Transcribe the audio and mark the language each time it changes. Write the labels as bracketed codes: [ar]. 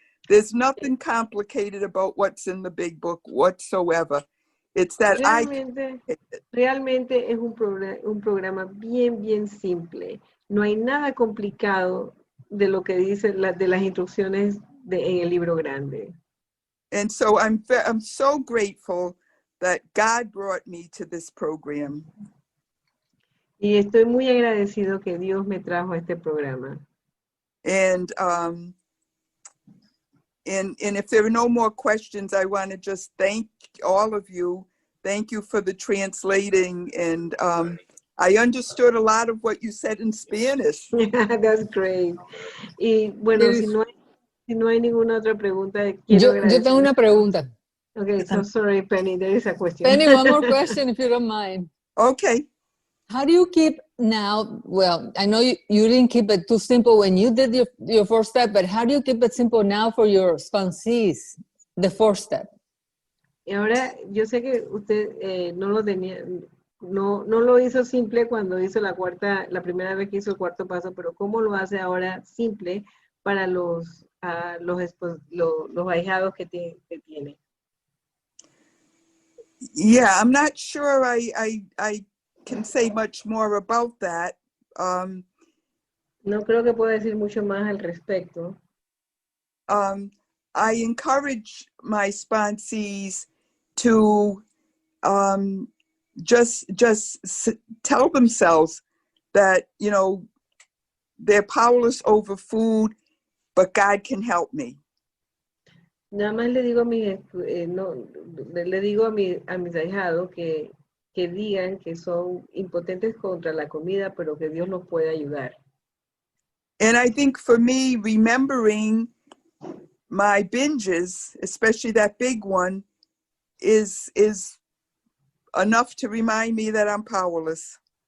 [en] There's nothing complicated about what's in the big book whatsoever. It's that [es] realmente es un programa bien, bien simple. No hay nada complicado de lo que dice de las instrucciones en el libro grande. [en] And so I'm so grateful that God brought me to this program. [es] Y estoy muy agradecido que Dios me trajo a este programa. [en] And if there are no more questions, I want to just thank all of you. Thank you for the translating. And I understood a lot of what you said in Spanish. That's great. [es] Y bueno, si no hay ninguna otra pregunta, quiero agradecer. Yo tengo una pregunta. [en] Okay, so sorry, Penny, there is a question. Penny, one more question if you don't mind. Okay. How do you keep now, well, I know you didn't keep it too simple when you did your 4th step, but how do you keep it simple now for your sponsees, the 4th step? [es] Y ahora, yo sé que usted no lo tenía, no lo hizo simple cuando hizo la primera vez que hizo el 4º paso, pero ¿cómo lo hace ahora simple para los ahijados que tiene? [en] Yeah, I'm not sure I can say much more about that. [es] No creo que pueda decir mucho más al respecto. [en] I encourage my sponsees to just tell themselves that, you know, they're powerless over food, but God can help me. [es] Nada más le digo a le digo a mis ahijados que digan que son impotentes contra la comida, pero que Dios los puede ayudar. [en] And I think for me, remembering my binges, especially that big one, is enough to remind me that I'm powerless.